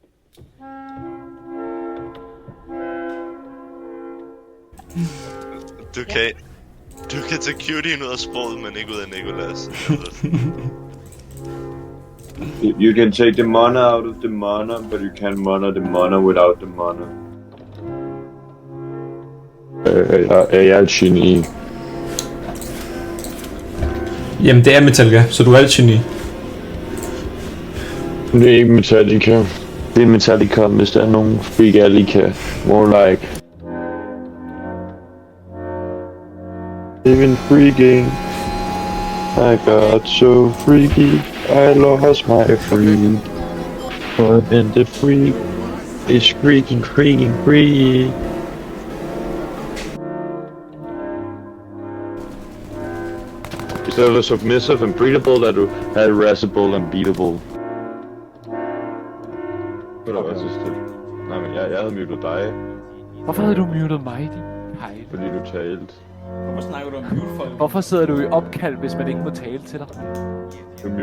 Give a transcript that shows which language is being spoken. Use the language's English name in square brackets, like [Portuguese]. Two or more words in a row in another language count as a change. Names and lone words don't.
[Danish] Du kan tage cutien ud af sproget, men ikke ud af Nicholas. [English] You can take the mana out of the mana, but you can't mana the mana without the mana. [Danish] Jeg er et geni. Jamen det er Metallica, så du er et geni. Det er ikke Metallica. Det er Metallica, hvis der er nogen Freakallica. [English] More like even freaking. I got so freaky, I lost my freak. But then the freak is freaking free. [Danish] I stedet for [English] submissive and breedable, [Danish] er du [English] harassable and beatable. [Danish] Hvad var så stille? Nej, men jeg havde muted dig. Hvorfor havde du muted mig, din hej? Fordi du talte. Hvorfor snakker du om mute folk? Hvorfor sidder du i opkald, hvis man ikke må tale til dig?